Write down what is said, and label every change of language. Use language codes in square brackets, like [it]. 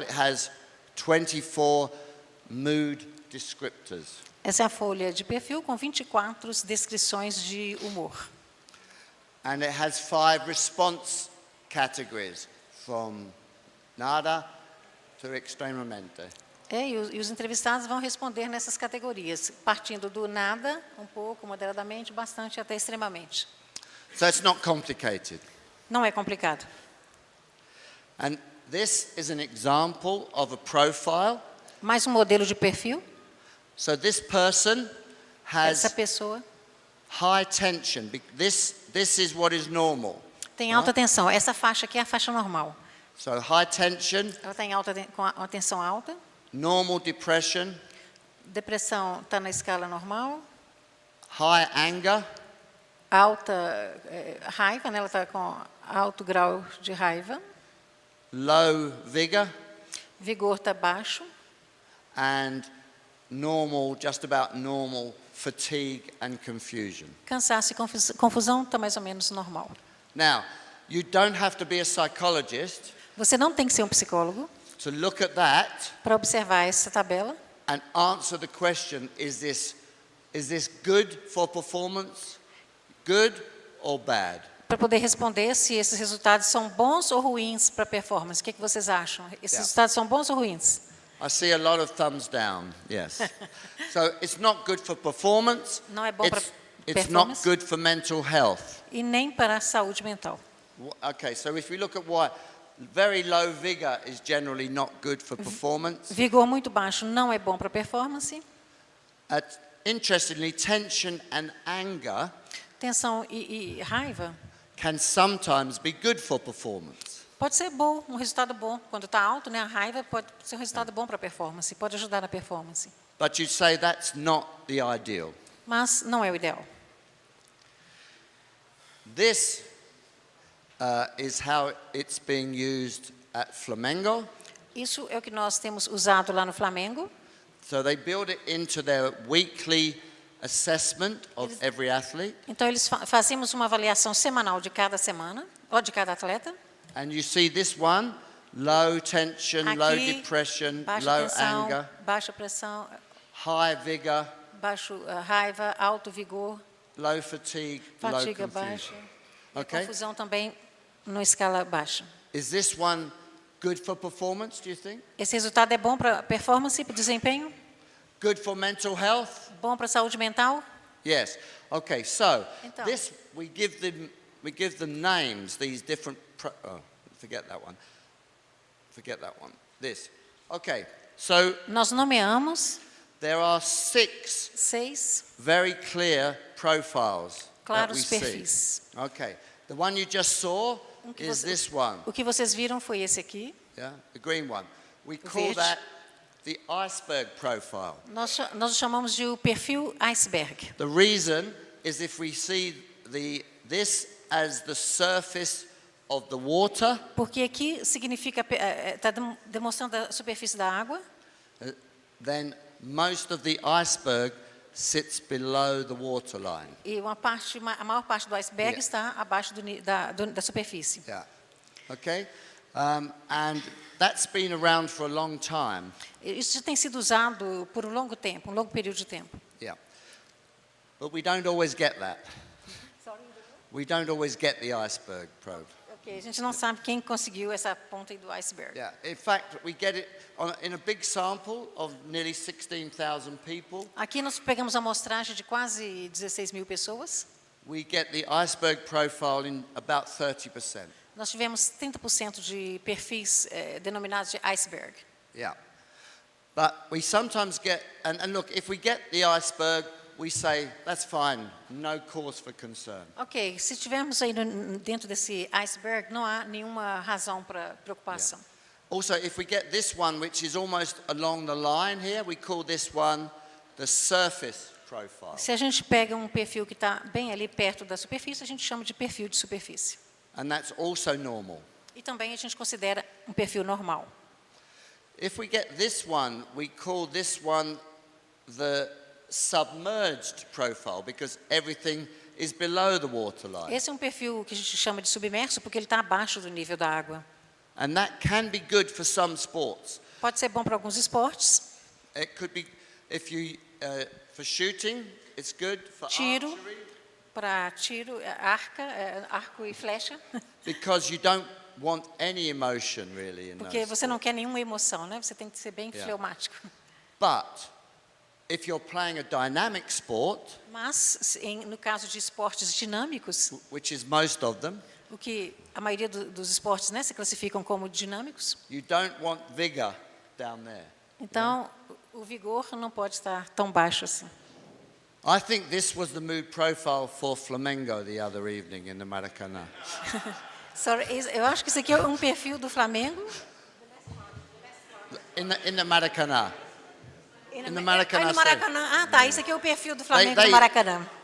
[en] It has 24 mood descriptors. [pt] Essa é a folha de perfil com 24 descrições de humor. [en] And it has 5 response categories, from nada to extremamente. [pt] E os entrevistados vão responder nessas categorias, partindo do nada, um pouco, moderadamente, bastante, até extremamente. [en] So it's not complicated. [pt] Não é complicado. [en] And this is an example of a profile. [pt] Mais um modelo de perfil. [en] So this person has [pt] Essa pessoa [en] high tension. This is what is normal. [pt] tem alta tensão. Essa faixa aqui é a faixa normal. [en] So high tension, [pt] Ela está com a tensão alta, [en] normal depression, [pt] Depressão está na escala normal. [en] High anger, [pt] Alta raiva, né? Ela está com alto grau de raiva. [en] low vigor, [pt] Vigor está baixo. [en] and normal, just about normal, fatigue and confusion. [pt] Cansaço e confusão está mais ou menos normal. [en] Now, you don't have to be a psychologist [pt] Você não tem que ser um psicólogo [en] to look at that [pt] para observar essa tabela and answer the question, is this good for performance, good or bad? para poder responder se esses resultados são bons ou ruins para a performance. O que vocês acham? Esses resultados são bons ou ruins? [en] I see a lot of thumbs down, yes. So it's not good for performance, [pt] Não é bom para [en] it's not [pt] performance [en] good for mental health. [pt] e nem para a saúde mental. [en] Okay, so if we look at why, very low vigor is generally not good for performance. [pt] Vigor muito baixo não é bom para a performance. [en] Interestingly, tension and anger [pt] Tensão e raiva [en] can sometimes be good for performance. [pt] pode ser bom, um resultado bom. Quando está alto, né, a raiva pode ser um resultado bom para a performance, pode ajudar na performance. [en] But you say that's not the ideal. [pt] Mas não é o ideal. [en] This is how it's being used at Flamengo. [pt] Isso é o que nós temos usado lá no Flamengo. [en] So they build it into their weekly assessment of every athlete. [pt] Então eles fazemos uma avaliação semanal de cada semana, ou de cada atleta. [en] And you see this one, low tension, low [pt] Aqui, [en] depression, [pt] baixa [en] low [pt] tensão, [en] anger, [pt] baixa pressão, [en] high vigor, [pt] baixo raiva, alto vigor, [en] low fatigue, low [pt] fadiga [en] confusion. [pt] baixa. E [en] Okay? [pt] confusão também na escala baixa. [en] Is this one good for performance, do you think? [pt] Esse resultado é bom para performance, para desempenho? [en] Good for mental health? [pt] Bom para saúde mental? [en] Yes. Okay, so [pt] Então. [en] this we give them names, these different forget that one. Forget that one. This. Okay. So [pt] Nós nomeamos [en] there are 6 very clear profiles that [pt] claros [en] we see. [pt] perfis. [en] Okay. The one you just saw [pt] que [en] is [pt] você- [en] this one. [pt] O que vocês viram foi esse aqui. [en] Yeah, the green one. We call [pt] verde. [en] that the iceberg profile. [pt] Nós o chamamos de o perfil iceberg. [en] The reason is if we see this as the surface of the water, [pt] Porque aqui significa, está demonstrando a superfície da água, [en] then most of the iceberg sits below the waterline. [pt] e a maior parte do iceberg [en] Yeah. [pt] está abaixo da superfície. [en] Yeah. Okay? And that's been around for a long time. [pt] Isso já tem sido usado por um longo período de tempo. [en] Yeah. But we don't always get that. We don't always get the iceberg probe. [pt] Ok, a gente não sabe quem conseguiu essa ponta aí do iceberg. [en] Yeah. In fact, we get it in a big sample of nearly 16,000 people. [pt] Aqui nós pegamos a amostragem de quase 16.000 pessoas. [en] We get the iceberg profile in about 30%. [pt] Nós tivemos 30% de perfis denominados de iceberg. [en] Yeah. But we sometimes get, and look, if we get the iceberg, we say, that's fine, no cause for concern. [pt] Ok, se estivermos aí dentro desse iceberg, não há nenhuma razão para preocupação. [en] Also, if we get this one, which is almost along the line here, we call this one the surface profile. [pt] Se a gente pega um perfil que está bem ali perto da superfície, a gente chama de perfil de superfície. [en] And that's also normal. [pt] E também a gente considera um perfil normal. [en] If we get this one, we call this one the submerged profile because everything is below the waterline. [pt] Esse é um perfil que a gente chama de submerso porque ele está abaixo do nível da água. [en] And that can be good for some sports. [pt] Pode ser bom para alguns esportes. [en] It could be, if you, for shooting, it's good for [pt] Tiro. [en] archery [pt] Para tiro, arco e flecha, [en] because you don't want any emotion really in [pt] porque [en] those [pt] você não [en] sports. [pt] quer nenhuma emoção, né? Você tem que ser bem [en] Yeah. [pt] fleumático. [en] But if you're playing a dynamic sport, [pt] Mas, no caso de esportes dinâmicos, [en] which is most of them, [pt] o que a maioria dos esportes, né, se classificam como dinâmicos, [en] you don't want vigor down there. [pt] então o vigor não pode estar tão baixo assim. [en] I think this was the mood profile for Flamengo the other evening in the Maracanã. [pt] Eu acho que isso aqui é um perfil do Flamengo [en] In the Maracanã. in the Maracanã [pt] no [en] Stadium. [pt] Maracanã. Ah, tá. Esse aqui é o perfil do Flamengo no Maracanã.